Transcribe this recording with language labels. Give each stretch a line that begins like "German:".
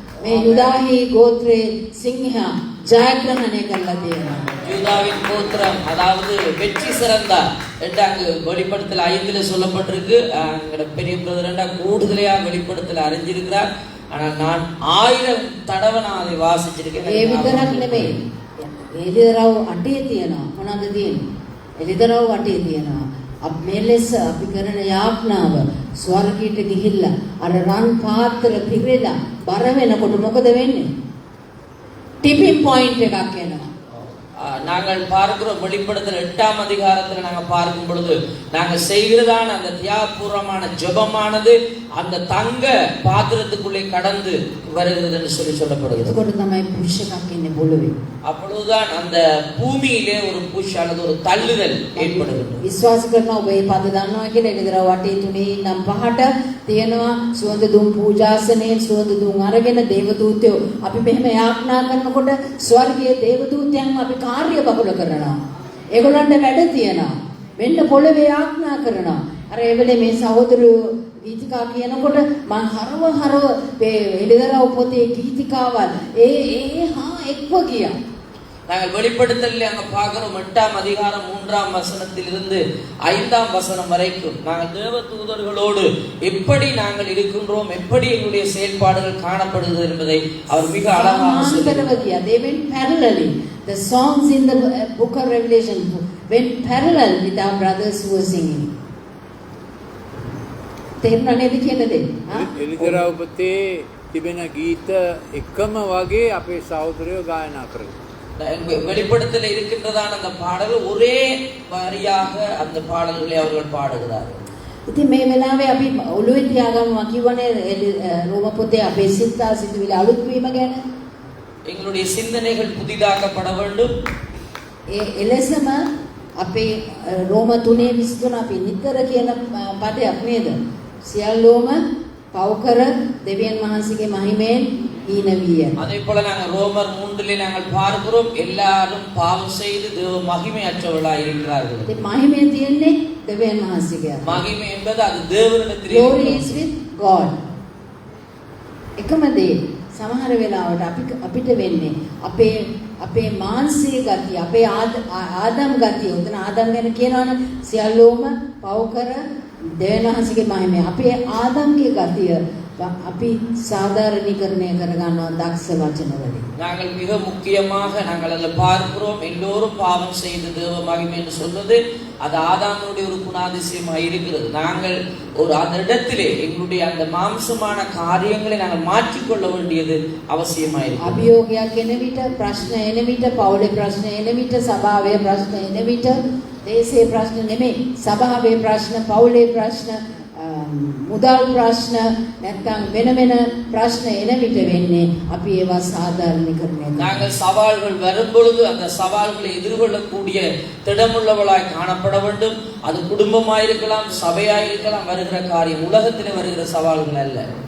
Sinhala: මේ යුදාහි ගෝත්‍රේ සිංහයා ජයග්‍රහණය කරලා තියෙනවා.
Tamil: யூதாவின் கோத்திரம் அதாவது வெற்றி சிறந்தார் என்று அங்கு வெளிப்படுத்தல் 5ல சொல்லப்பட்டிருக்கு. எங்கட பெரிய பிரதர் கூடுதலையா வெளிப்படுத்தல் அறிஞ்சிருக்கிறார். ஆனால் நான் 1000 தடவை நான் அதை வாசிச்சிருக்கேன்.
Sinhala: ඒ විතරක් නෙමෙයි. එළිදරව් අටේ තියෙනවා. මොනවද තියෙන්නේ? එළිදරව් අටේ තියෙනවා. මේ ලෙස අපි කරන යාඥාව ස්වර්ගයට ගිහිල්ලා අර රන් පාත්‍ර පිරෙලා බර වෙනකොට මොකද වෙන්නේ? ටිපින් පොයින්ට් එකක් එනවා.
Tamil: நாங்கள் பார்க்கிறோம் வெளிப்படுத்தல் 8ஆம் அதிகாரத்தில் நாங்கள் பார்க்கும் பொழுது நாங்கள் செய்கிறதான அந்த தியாகபூர்வமான ஜெபமானது அந்த தங்க பாத்திரத்துக்குள்ளே கடந்து வருகிறது என்று சொல்லப்படுகிறது.
Sinhala: එතකොට තමයි පුෂ් එකක් එන්නේ පොළවේ.
Tamil: அப்பொழுதுதான் அந்த பூமியிலே ஒரு புஷ் அல்லது ஒரு தள்ளுதல் ஏற்படுகிறது.
Sinhala: විශ්වාස කරනවා ඔබ මේ පද දන්නවා කියලා. එළිදර වටේ තුනේ නම් පහට තියෙනවා සුවඳ දුම් පූජාසනයේ සුවඳ දුම් අරගෙන දේවදූතයෝ අපි මෙහෙම යාඥා කරනකොට ස්වර්ගීය දේවදූතයන් අපි කාර්ය බහුල කරනවා. ඒගොල්ලන්ට වැඩ තියෙනවා. වෙන්න පොළවේ යාඥා කරනවා. අර ඒ වෙලේ මේ සහෝදරයෝ ගීතිකා කියනකොට මං හරව එළිදරව් පොතේ ගීතිකාවල් හා එක්ව ගියා.
Tamil: நாங்கள் வெளிப்படுத்தலில் அங்க பார்க்கிறோம் 8ஆம் அதிகாரம் 3ஆம் வசனத்திலிருந்து 5ஆம் வசனம் வரைக்கும் நாங்கள் தேவ தூதர்களோடு எப்படி நாங்கள் இருக்கின்றோம், எப்படி எங்களுடைய செயல்பாடுகள் காணப்படுகிறது என்பதை அவர் மிக அழகாக சொல்லியிருக்கிறார்.
English: They went parallelly. The songs in the book of Revelation went parallel with our brothers who were singing.
Sinhala: තේරුණා නේද කියන දේ? එළිදරව් පොතේ තිබෙන ගීත එකම වගේ අපේ සහෝදරයෝ ගායනා කරනවා.
Tamil: வெளிப்படுத்தல இருக்கின்றதான அந்த பாடல் ஒரே வாரியாக அந்த பாடல்களை அவர்கள் பாடுகிறார்கள்.
Sinhala: ඉතින් මේ වෙලාවේ අපි ඔළුවේ තියාගමු කිව්වනේ රෝම පොතේ අපේ සිතා සිතුවිලි අලුත් වීම ගැන.
Tamil: எங்களுடைய சிந்தனைகள் புதிதாக்கப்பட வேண்டும்.
Sinhala: එලෙසම අපේ රෝම 3:23 අපි නිතර කියන පදයක් නේද? සියල්ලෝම පවකර දෙවියන් වහන්සේගේ මහිමෙන් ඊන විය.
Tamil: அதே போல நாங்கள் ரோமர் 3லே நாங்கள் பார்க்கிறோம் எல்லாரும் பாவம் செய்து தேவ மகிமையற்றவர்களாய் இருக்கிறார்கள்.
Sinhala: ඒ මහිමය තියෙන්නේ දෙවියන් වහන්සේගේ.
Tamil: மகிமை என்பது அது தேவனிடத்திலே
English: glory is with God.
Sinhala: එකම දේ සමහර වෙලාවට අපිට වෙන්නේ අපේ මානසික ගතිය, අපේ ආදම් ගතිය. උතන ආදම් ගැන කියනවනේ සියල්ලෝම පවකර දෙවියන් වහන්සේගේ මහිමය. අපේ ආදම්ගේ ගතිය අපි சாதாரணீகரணය කරගන්නවා දක්ෂ වචනවලින්.
Tamil: நாங்கள் மிக முக்கியமாக நாங்கள் அதில் பார்க்கிறோம் எல்லோரும் பாவம் செய்து தேவ மகிமை என்று சொல்வது அது ஆதாமுடைய ஒரு குணாதிசயமாக இருக்கிறது. நாங்கள் ஒரு அந்த இடத்திலே எங்களுடைய அந்த மாம்சமான காரியங்களை நாங்கள் மாற்றிக்கொள்ள வேண்டியது அவசியமாக இருக்கிறது.
Sinhala: අභියෝගයක් එන විට, ප්‍රශ්න එන විට, පවුලේ ප්‍රශ්න එන විට, සභාවේ ප්‍රශ්න එන විට, දේශේ ප්‍රශ්න නෙමෙයි, සභාවේ ප්‍රශ්න, පවුලේ ප්‍රශ්න, මුදල් ප්‍රශ්න නැත්නම් වෙන ප්‍රශ්න එන විට වෙන්නේ අපි ඒවා சாதாரணீகரணය කරනවා.
Tamil: நாங்கள் சவால்கள் வரும் பொழுது அந்த சவால்களை எதிர்கொள்ளக்கூடிய திடமுள்ளவளாய் காணப்பட வேண்டும். அது குடும்பமாக இருக்கலாம், சபையாக இருக்கலாம். வருகிற காரியம் உலகத்திலே வருகிற சவால்கள் அல்ல.